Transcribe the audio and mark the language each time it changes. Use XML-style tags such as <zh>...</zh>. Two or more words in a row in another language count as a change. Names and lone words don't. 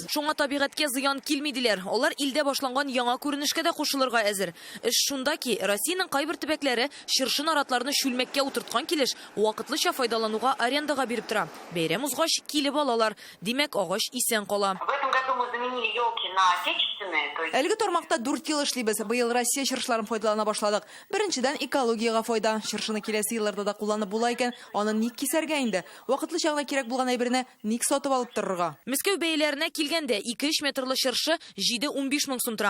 <tt>Шуңа табигатькә зыян килми диләр. Алар илдә башланган яңа күренешкә дә кушылырга әзер. Эш шунда ки, Россиянең кайбер төбәкләре чыршы наратларны чүлмәккә утырткан килеш, вакытлыча файдалануга арендага биреп тора. Бәйрәм узгач килеп алалар. Димәк, агач исән кала.</tt> <ru>В этом году мы заменили елки на отечественные, то есть...</ru> <tt>Әлеге тармакта 4 ел эшлибез. Быел Россия чыршыларын файдалана башладык. Беренчедән экологиягә файда. Чыршыны киләсе елларда да кулланып була икән, аны ник кисәргә инде? Вакытлы чагына кирәк булган әйберне ник сатып алып торырга? Мәскәү бәяләренә килгәндә 2-3 метрлы чыршы 7-15 мең сум тора.</tt>